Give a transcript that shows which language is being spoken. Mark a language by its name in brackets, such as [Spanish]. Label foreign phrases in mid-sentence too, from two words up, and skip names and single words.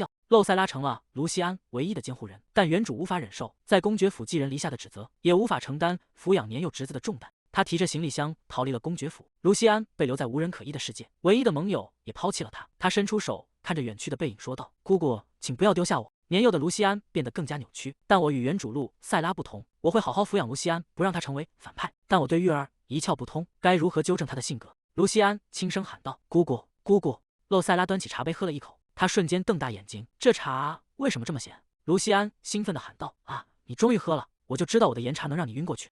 [Chinese] 露塞拉成了盧西安唯一的监護人，但原主無法忍受在公爵府寄人籬下的指責，也無法承擔撫養年幼侄子的重擔。他提着行李箱逃離了公爵府。盧西安被留在無人可依的世界，唯一的盟友也拋棄了他。他伸出手，看着遠去的背影說道：“姑姑，請不要丟下我。” 年幼的盧西安變得更加扭曲，但我與原主露塞拉不同，我會好好撫養盧西安，不讓他成為反派。但我對育兒一竅不通，該如何糾正他的性格？盧西安輕聲喊道：“姑姑，姑姑。” 露塞拉端起茶杯喝了一口，他瞬間瞪大眼睛：“这茶為什麼這麼鹹？” 盧西安興奮地喊道：“啊，你終於喝了，我就知道我的鹽茶能讓你暈過去。”